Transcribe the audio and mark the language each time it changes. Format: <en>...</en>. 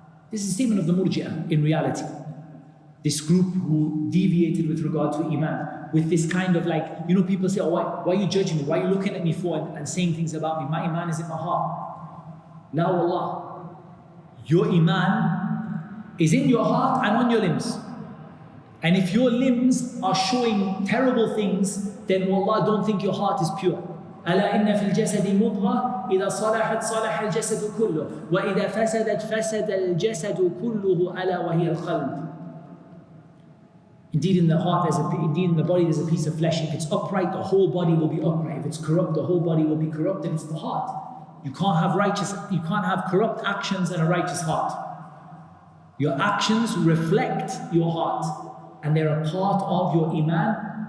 <en>This is a statement of the Murji'ah in reality. This group who deviated with regard to iman, with this kind of like, people say, oh, why are you judging me? Why are you looking at me for and saying things about me? My iman is in my heart. La wallah. Your iman is in your heart and on your limbs. And if your limbs are showing terrible things, then wallah, don't think your heart is pure.</en> <ar>ألا إن في الجسد مضغة إذا صلحت صلح الجسد كله وإذا فسدت فسد الجسد كله ألا وهي القلب.</ar> <en>Indeed in the heart, indeed in the body there's a piece of flesh. If it's upright, the whole body will be upright. If it's corrupt, the whole body will be corrupt, and it's the heart. You can't have corrupt actions and a righteous heart. Your actions reflect your heart, and they're a part of your iman.</en>